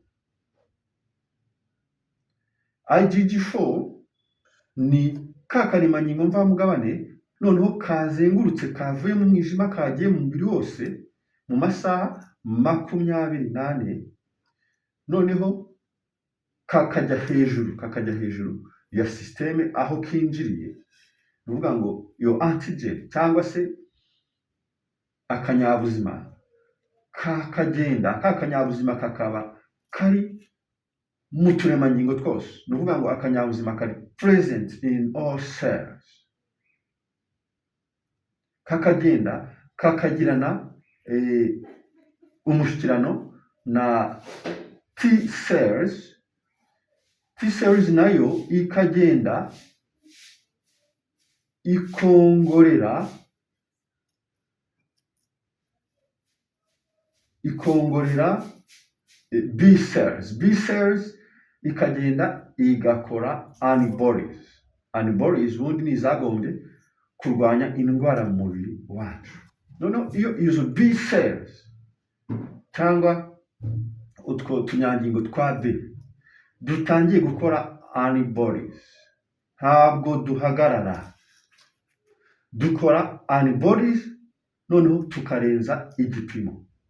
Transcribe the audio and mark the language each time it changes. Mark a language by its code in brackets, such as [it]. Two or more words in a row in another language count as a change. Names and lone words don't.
[rw] IgG4 ni ka karemangingo mvamugabane noneho kazengurutse kavuye mu mwijima kagiye mu mubiri wose mu masaha 24, noneho kakajya hejuru ya systeme aho kinjiriye. Ni ukuvuga ngo iyo antigen cyangwa se akanyabuzima kakagenda, ka kanyabuzima kakaba kari mu turemangingo twose. Ni ukuvuga ngo akanyabuzima kari [en] present in all cells. [rw] Kakagenda kakagirana umushyikirano na [en] T cells. T cells [rw] nayo ikagenda ikongorera [en] B cells. B cells [rw] ikagenda igakora antibodies. Antibodies ubundi ni izagombye kurwanya indwara mu mubiri wacu. Noneho iyo izo [en] B cells [rw] cyangwa utwo tunyangingo twa B dutangiye gukora antibodies, ntabwo duhagarara, dukora antibodies noneho tukarenza igipimo.